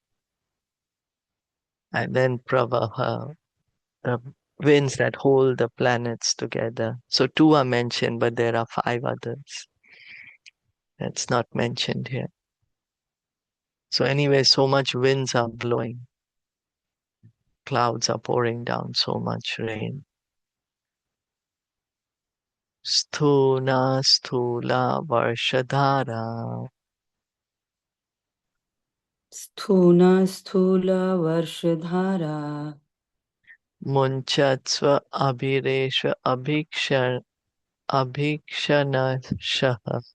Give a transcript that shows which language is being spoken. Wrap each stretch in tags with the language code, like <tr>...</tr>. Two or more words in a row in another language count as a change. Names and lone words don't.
<en>And then Pravaha, the winds that hold the planets together. So two are mentioned, but there are five others. That's not mentioned here. So anyway, so much winds are blowing. Clouds are pouring down so much rain.</en> <sa>Sthuna sthula varshadhara Sthuna sthula varshadhara munchatsva abhireshva abhikshanashaha.</sa>